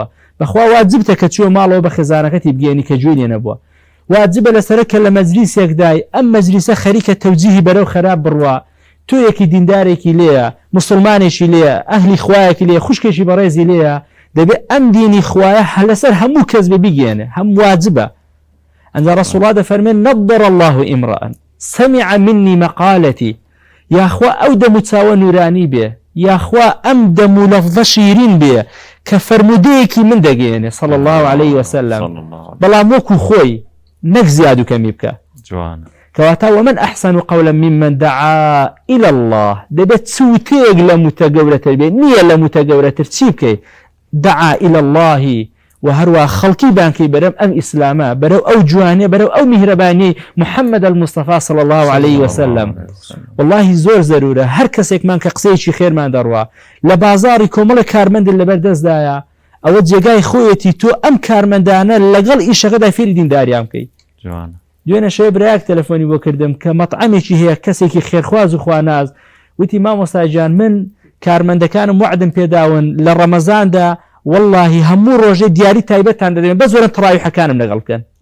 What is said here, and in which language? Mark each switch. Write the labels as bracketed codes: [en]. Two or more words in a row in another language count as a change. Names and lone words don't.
[ckb] بەخوا واجبتە کە چوە ماڵەوە بە خێزانەکەتی بگەێنی کە جوێ لێ نەبووە واجبە لەسەرە کە لە مەجلیسێکدای ئەم مەجلیسە خەریکە تەوجیهی بەرەو خراپ بڕوە تۆ یەکی دیندارێکی لێیە مسلمانێکی لێیە ئەهلی خوایەکی لێیە خوشکێکی بەڕێزی لێیە دەبێت ئەم دینی خوایە لەسەر هەموو کەس بە بگێنێ هەم واجبە ئەنجا ڕەسوڵ الله دەفەرمێن [ar] نەضر الله امرأ سمع مني مقالتي [ckb] یاخوا ئەو دەم و چاوە نورانی بێ یاخوا ئەم دەم و لەفظە شیرین بێ کە فەرمودەیەکی من دەگەێنێ [ar] صلی الله عليه وسلم [ckb] بەڵام وەکو خۆی نەک زیاد و کەمی بکە جوان کەواتە [ar] ومن أحسن قولا ممن دعا إلى الله [ckb] دەبێت چوتێک لە متەگەورەتر بێ نییە لە متەگەورەتر چی بکەی [ar] دعا إلى الله [ckb] و هەروە خەڵکی بانکەی بەرەم ئەم ئیسلامە بەرەو ئەو جوانێ بەرەو ئەو میهرەبانی محەممەد [ar] المصطفى صلى الله عليه وسلم [ckb] والله زۆر زەرورە هەر کەسێکمان کە قسەیەکی خێرمان دەڕوا لە بازاری کۆمەڵە کارمەندن لەبەر دەستدایە ئەوە جێگای خۆیەتی تۆ ئەم کارمەندانە لەگەڵ ئیشەکەدا فێری دینداریان بکەی دوێنە شەوێ برایەک تەلەفۆنی بۆ کردم کە مەطعەمێکی هەیە کەسێکی خێرخواز و خواناز وتی مامۆستاجان من کارمەندەکانم وعدم پێداون لە ڕەمەزاندا واللهی هەموو ڕۆژێ دیاری تایبەتان دەدەن بە زۆرم تەڕاویحەکانم لەگەڵ بکەن.